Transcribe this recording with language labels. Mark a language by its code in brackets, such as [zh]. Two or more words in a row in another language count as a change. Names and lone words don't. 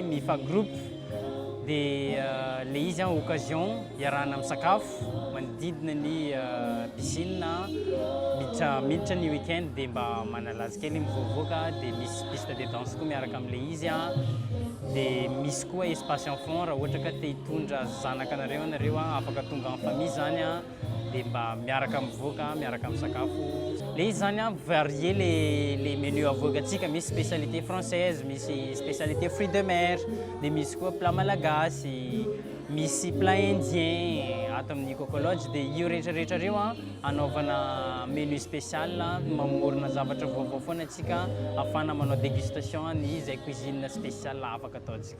[mg] mifa groupe dia le izy occasion iarahana misakafo manodidina ny piscine miditra ny week-end dia mba manalaza kely mivoavoaka dia misy [fr] piste de danse [mg] koa miaraka amin'le izy dia misy koa [fr] espace enfant [mg] raha ohatra ka te hitondra zanaka anareo afaka tonga [fr] en famille [mg] zany dia mba miaraka mivoaka miaraka misakafo. Le izy zany [fr] varier les menus [mg] avoakantsika, misy [fr] spécialité française, [mg] misy [fr] spécialité fruits de mer, [mg] dia misy koa plat malagasy. gasy, misy [fr] plat indien [mg] ato amin'ny Coco Lodge dia io rehetrarehetra reo anaovana [fr] menu spécial [mg] mamorona zavatra vaovao foana antsika afana manao dégustation ny izay [fr] cuisine spécial [mg] afaka ataontsika.